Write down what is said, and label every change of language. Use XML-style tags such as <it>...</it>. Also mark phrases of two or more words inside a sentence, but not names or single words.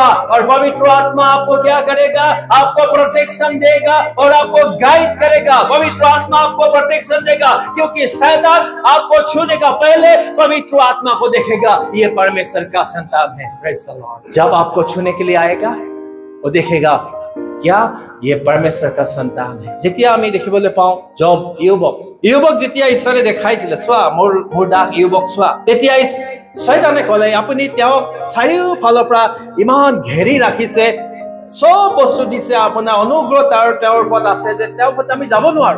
<hi>और पवित्र आत्मा आपको क्या करेगा? आपको प्रोटेक्शन देगा और आपको गाइड करेगा। पवित्र आत्मा आपको प्रोटेक्शन देगा, क्योंकि शैतान आपको छूने का पहले पवित्र आत्मा को देखेगा, ये परमेश्वर का संतान है।</hi> <en>Praise the Lord.</en> <hi>जब आपको छूने के लिए आएगा, वो देखेगा क्या ये परमेश्वर का संतान है।</hi> <as>যেতিয়া আমি দেখিবলৈ পাওঁ জব ইয়ুবক যেতিয়া ঈশ্বৰে দেখাইছিলে, চোৱা মোৰ দাস ইয়ুবক চোৱা, তেতিয়া শয়তানে ক'লে আপুনি তেওঁক চাৰিওফালৰ পৰা ইমান ঘেৰি ৰাখিছে, সব বস্তু দিছে, আপোনাৰ অনুগ্ৰহ তেওঁৰ ওপৰত আছে যে তেওঁৰ ওপৰত আমি যাব নোৱাৰো।</as>